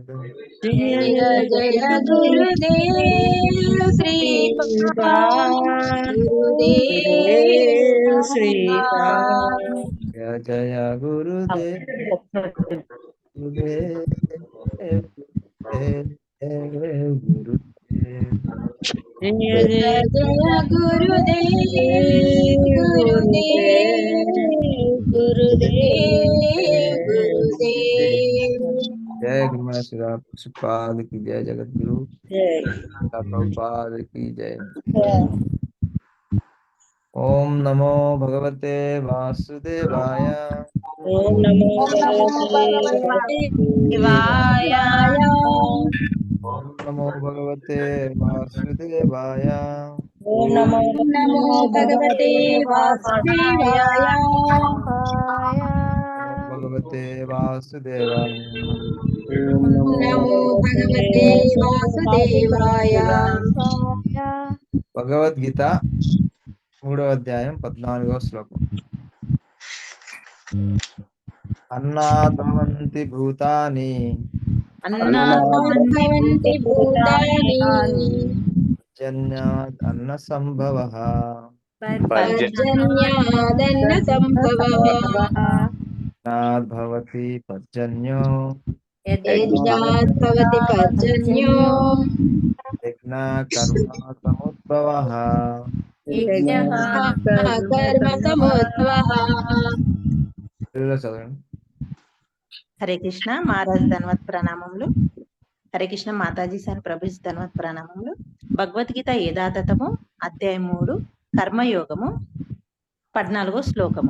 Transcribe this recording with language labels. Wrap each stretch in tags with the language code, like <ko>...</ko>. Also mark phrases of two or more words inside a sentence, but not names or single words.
<hi>जय जय गुरुदेव श्रीपाद गुरुदेव श्रीपाद जय जय गुरुदेव, गुरुदेव, गुरुदेव, गुरुदेव. जय जय गुरुदेव गुरुदेव गुरुदेव गुरुदेव जय गुरु महाराज श्री राम कृष्णपाद की जय, जगत गुरु प्रभुपाद की जय।</hi> <sa>ओम नमो भगवते वासुदेवाय। ओम नमो ओम नमो भगवते वासुदेवाय। वासुदेवाय ओम नमो भगवते वासुदेवाय। ओम ओम नमो नमो भगवते वासुदेवाय। वासुदेवाय नमो भगवते वासुदेवाय। ओम ओम नमो नमो भगवते वासुदेवाय</sa> <te>భగవద్గీత 3వ అధ్యాయం 14వ శ్లోకం.</te> <sa>అన్నాద్భవంతి భూతాని अन्नाद्भवन्ति भूतानि జన్యాద్ అన్న సంభవః. पर्जन्यादन्न सम्भवः నాద్భవతి పర్జన్యో यज्ञाद्भवति पर्जन्यो యజ్ఞ కర్మ సముద్భవః. यज्ञः कर्म समुद्भवः</sa> <te>తెలుగులో చదవండి. హరే కృష్ణ మహారాజ్ ధన్వత్ ప్రణామములు. హరే కృష్ణ మాతాజీ సార్ ప్రభుజీ ధన్వత్ ప్రణామములు. భగవద్గీత యథాతథము అధ్యాయం 3 కర్మయోగము 14వ శ్లోకము.</te>